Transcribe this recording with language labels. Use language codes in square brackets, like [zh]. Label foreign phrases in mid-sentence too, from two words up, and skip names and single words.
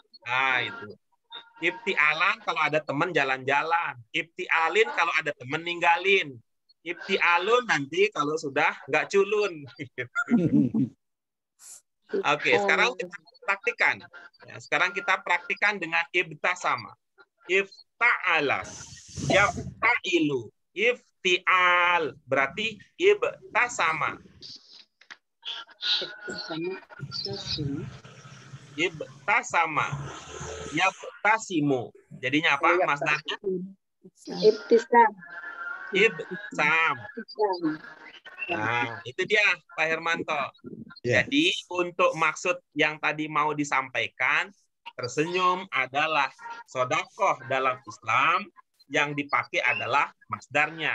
[id] Nah itu. Ibtialan kalau ada teman jalan-jalan. Ibtialin kalau ada teman ninggalin. Ibtialun nanti kalau sudah nggak culun. Oke, sekarang kita praktikan. Ya, sekarang kita praktikan dengan ibtasama. [ar] افتعل. يفتعل. [id] Iftial. Berarti ibtasama. Ibtasama. Yaftasimu. Jadinya apa masdarnya? Ibtisam. Ibtisam. Nah, itu dia Pak Hermanto. Jadi untuk maksud yang tadi mau disampaikan, tersenyum adalah sodakoh dalam Islam, yang dipakai adalah masdarnya.